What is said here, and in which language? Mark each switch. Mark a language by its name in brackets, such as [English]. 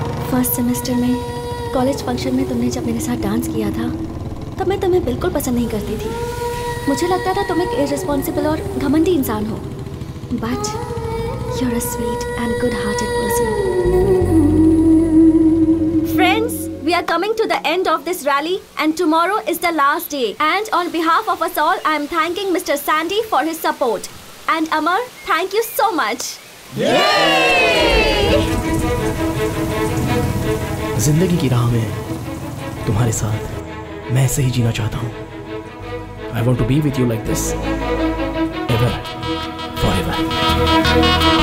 [Hindi] First semester में college function में तुमने जब मेरे साथ डांस किया था तब मैं तुम्हें बिल्कुल पसंद नहीं करती थी। मुझे लगता था तुम एक इररिस्पॉन्सिबल और घमंडी इंसान हो, [English] But you are a sweet and good hearted person. Friends, we are coming to the end of this rally and tomorrow is the last day, and on behalf of us all I am thanking Mr. Sandy for his support, and Amar, thank you so much. Yay! [Hindi] जिंदगी की राह में तुम्हारे साथ मैं ऐसे ही जीना चाहता हूँ। [English] I want to be with you like this, ever, forever.